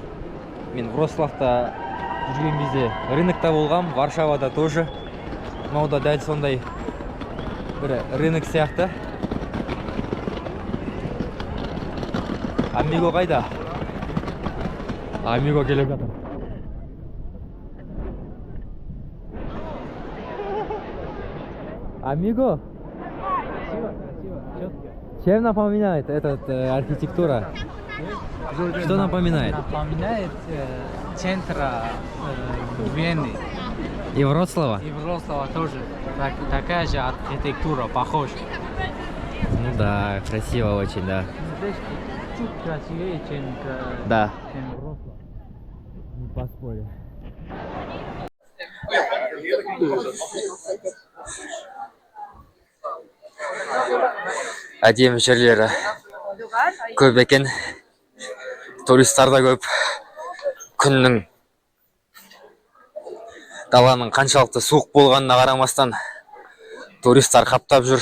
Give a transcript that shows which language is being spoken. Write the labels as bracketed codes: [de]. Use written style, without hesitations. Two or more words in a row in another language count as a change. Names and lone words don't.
[kk] Мен Вроцлавта жүрген кезде рынокта болғам, Варшавада тоже. Мынау да дәл сондай бір рынок сияқты. Амиго қайда? Амиго келіп жатыр. Амиго? [ru] Чем напоминает архитектура? Что напоминает? Напоминает центра Вены. И Вроцлава? И Вроцлава тоже. Такая же архитектура, похожа. Ну да, красиво очень, да. Здесь чуть красивее, чем Да. Вроцлав. Не поспорю. [kk] Әдемі жерлері көп екен. Туристар да көп. Күннің даланың қаншалықты суық болғанына қарамастан туристар қаптап жүр.